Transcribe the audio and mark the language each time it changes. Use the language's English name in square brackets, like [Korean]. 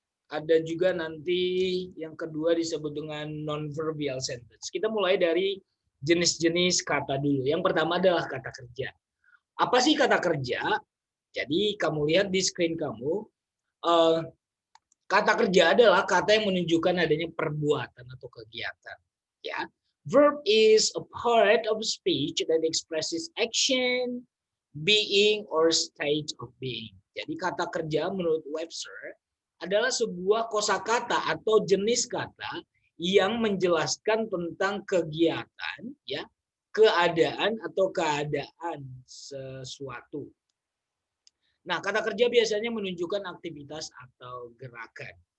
[Indonesian] Ada juga nanti yang kedua disebut dengan non-verbal sentence. Kita mulai dari jenis-jenis kata dulu. Yang pertama adalah kata kerja. Apa sih kata kerja? Jadi kamu lihat di screen kamu, kata kerja adalah kata yang menunjukkan adanya perbuatan atau kegiatan. [English] Ya, verb is a part of speech that expresses action, being, or state of being. [Indonesian] Jadi kata kerja menurut Webster adalah sebuah kosakata atau jenis kata yang menjelaskan tentang kegiatan, ya, keadaan atau keadaan sesuatu. Nah, kata kerja biasanya menunjukkan aktivitas atau gerakan.